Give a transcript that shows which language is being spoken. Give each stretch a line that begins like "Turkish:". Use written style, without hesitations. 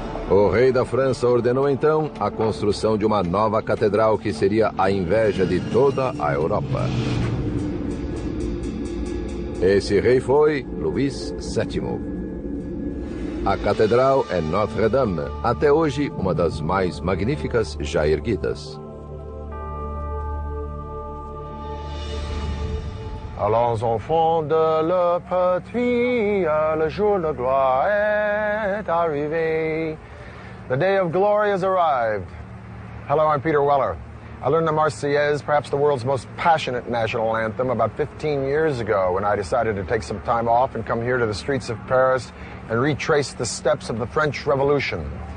Portuguese: O rei da França ordenou então a construção de uma nova catedral que seria a inveja de toda a Europa. Esse rei foi Luís VII. A catedral é Notre-Dame, até hoje uma das mais magníficas já erguidas.
French: Allons enfants de la patrie, le jour de gloire est arrivé.
English: The day of glory has arrived. Hello, I'm Peter Weller. I learned the Marseillaise, perhaps the world's most passionate national anthem, about 15 years ago when I decided to take some time off and come here to the streets of Paris and retrace the steps of the French Revolution.